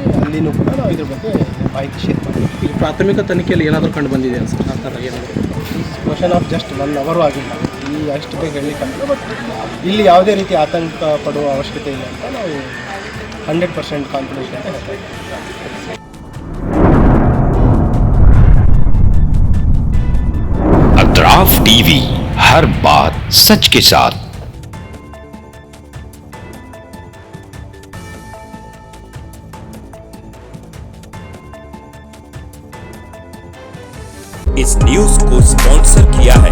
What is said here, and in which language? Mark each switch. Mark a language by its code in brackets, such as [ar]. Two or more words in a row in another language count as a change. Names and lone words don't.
[kn] ಅಲ್ಲಿನೂ ಕೂಡ ನಾವು ಇದ್ರ ಬಗ್ಗೆ ಮಾಹಿತಿ ಶೇರ್ ಮಾಡ್ತೀವಿ. ಈಗ ಪ್ರಾಥಮಿಕ ತನಿಖೆಯಲ್ಲಿ ಏನಾದರೂ ಕಂಡು ಬಂದಿದೆ ಸರ್? ಆ ಥರ ಏನಾದರೂ [en] question of just 1 hour [kn] ಆಗಿಲ್ಲ, ಈ ಅಷ್ಟು ಬೇಗ ಹೇಳಲಿಕ್ಕಾಗಲ್ಲ. ಬಟ್ ಇಲ್ಲಿ ಯಾವುದೇ ರೀತಿ ಆತಂಕ ಪಡುವ ಅವಶ್ಯಕತೆ ಇಲ್ಲ ಅಂತ ನಾವು 100% ಕಾನ್ಫಿಡೆನ್ಸ್ ಅಂತ ಹೇಳ್ತೀವಿ. [hi] अतराफ TV, हर बात सच के साथ। इस न्यूज को स्पॉन्सर किया है